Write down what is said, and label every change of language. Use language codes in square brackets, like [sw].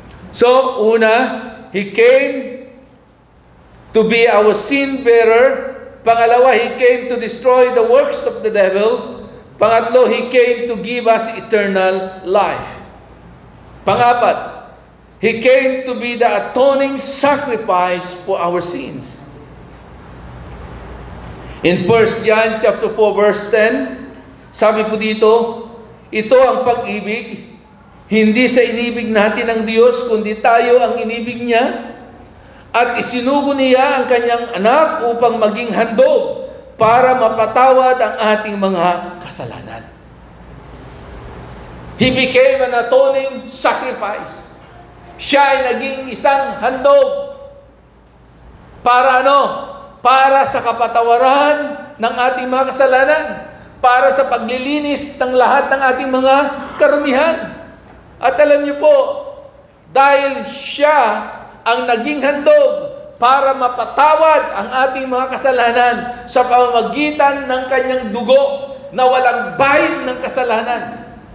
[en] So, [tl] una, [en] He came to be our sin bearer. [tl] Pangalawa, [en] He came to destroy the works of the devil. [tl] Pangatlo, [en] He came to give us eternal life. [tl] Pangapat, [en] He came to be the atoning sacrifice for our sins. In 1 John chapter 4 verse 10, [tl] sabi po dito, ito ang pag-ibig, hindi sa inibig natin ng Diyos, kundi tayo ang inibig niya, at isinugo niya ang kanyang anak upang maging handog para mapatawad ang ating mga kasalanan. [en] He became an atoning sacrifice. [tl] Siya ay naging isang handog para para sa kapatawaran ng ating mga kasalanan, para sa paglilinis ng lahat ng ating mga karumihan. At alam niyo po, dahil siya ang naging handog para mapatawad ang ating mga kasalanan sa pamamagitan ng kanyang dugo na walang bahid ng kasalanan.